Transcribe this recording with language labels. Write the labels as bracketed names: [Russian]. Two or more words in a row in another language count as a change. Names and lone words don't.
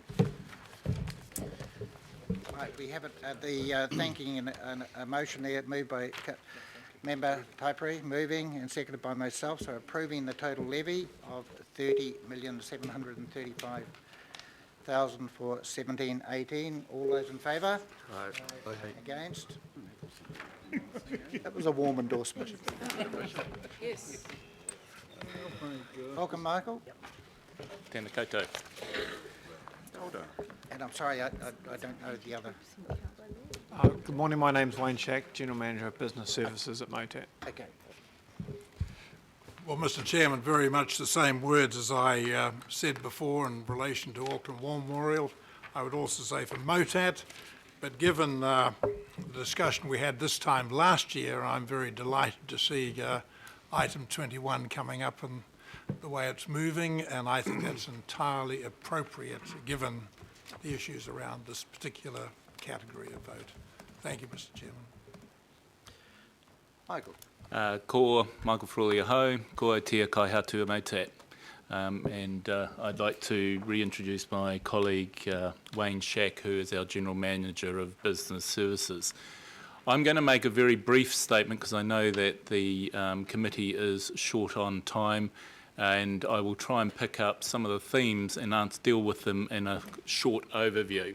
[English] Right, we have the thanking and a motion there moved by Member Taipere, moving and seconded by myself, so approving the total levy of $30,735,000 for 17-18. All those in favour? Aye. Against? That was a warm endorsement. Yes. Welcome, Michael. [Māori] Tēnā koutou. [English] And I'm sorry, I don't know the other. Good morning, my name's Wayne Shack, General Manager of Business Services at MOTAT. Okay. Well, Mr Chairman, very much the same words as I said before in relation to Auckland War Memorial. I would also say for MOTAT, but given the discussion we had this time last year, I'm very delighted to see item 21 coming up and the way it's moving, and I think that's entirely appropriate given the issues around this particular category of vote. Thank you, Mr Chairman. Michael. [Māori] Ko Michael Frawley-Aho, ko tia kai hatu a MOTAT. [English] And I'd like to reintroduce my colleague Wayne Shack, who is our General Manager of Business Services. I'm going to make a very brief statement because I know that the committee is short on time, and I will try and pick up some of the themes and deal with them in a short overview.